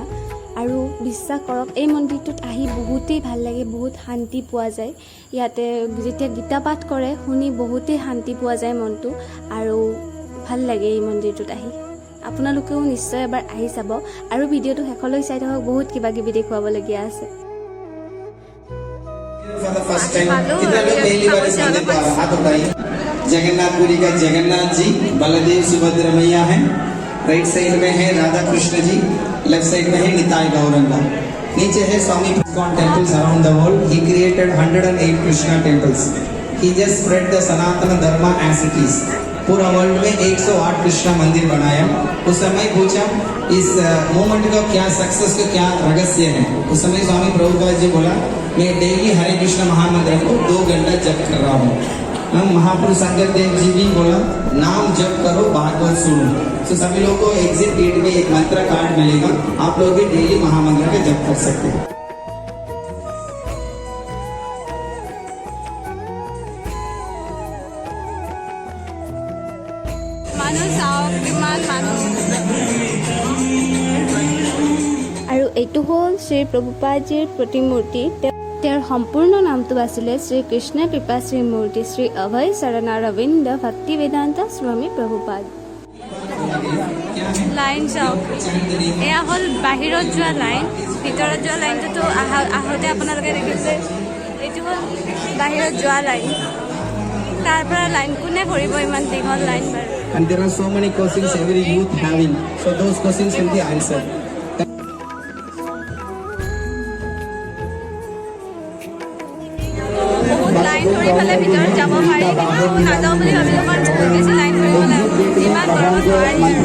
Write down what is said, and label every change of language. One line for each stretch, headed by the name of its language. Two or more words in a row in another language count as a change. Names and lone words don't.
Assamese: আৰু বিশ্বাস কৰক, এই মন্দিৰটোত আহি বহুতেই ভাল লাগে, বহুত শান্তি পোৱা যায়। ইয়াতে যেতিয়া গীতা পাঠ কৰে শুনি বহুতেই শান্তি পোৱা যায় মনটো, আৰু ভাল লাগে এই মন্দিৰটোত আহি। আপোনালোকেও নিশ্চয় এবাৰ আহি চাব। আৰু ভিডিঅ'টো শেষলৈ চাই থাকক, বহুত কিবা কিবি দেখুৱাবলগীয়া আছে।
Hindi: जगन्नाथपुरी का जगन्नाथ जी, बलदेव सुभद्रा मैया है,
English: right side
Hindi: में है राधा कृष्ण जी,
English: left side
Hindi: में है निताय गौरंगा, नीचे है स्वामी
English: ISKCON temples around the world. He created 108 Krishna temples. He just spread the Sanatana Dharma as it is.
Hindi: पूरा वर्ल्ड में 108 कृष्णा मंदिर बनाया। उस समय पूछा इस मूवमेंट का क्या सक्सेस का क्या रहस्य है। उस समय स्वामी प्रभुपाद जी बोला, मैं डेली हरे कृष्ण महामंत्र को 2 घंटा जप कर रहा हूँ। महापुरुष अंगद देव जी भी बोला, नाम जप करो, भागवत सुनो। तो सभी लोगों को
English: exit gate
Hindi: में एक मंत्र कार्ड मिलेगा, आप लोग भी डेली महामंत्र का जप कर सकते हैं।
Assamese: আৰু এইটো হ'ল শ্ৰী প্ৰভুপাদজীৰ প্ৰতিমূৰ্তি। তেওঁৰ সম্পূৰ্ণ নামটো আছিলে শ্ৰী কৃষ্ণ কৃপা শ্ৰীমূৰ্তি শ্ৰী অভয় শৰণাৰবিন্দ ভক্তিবেদান্ত স্বামী প্ৰভুপাদ। লাইন চাওক, এয়া হ'ল বাহিৰত যোৱা লাইন। ভিতৰত যোৱা লাইনটোতো আহোঁতে আপোনালোকে দেখিছে, এইটো হ'ল বাহিৰত যোৱা লাইন। তাৰ পৰা লাইন কোনে কৰিব ইমান দীঘল লাইন বাৰু।
English: And there are so many questions every youth having, so those questions will be answered.
Assamese: বহুত লাইন ধৰি পেলাই ভিতৰত যাব পাৰি, কিন্তু নাযাওঁ বুলি ভাবিলোঁ, কাৰণ বহুত বেছি লাইন ধৰিব লাগে, ইমান গৰমত নোৱাৰি।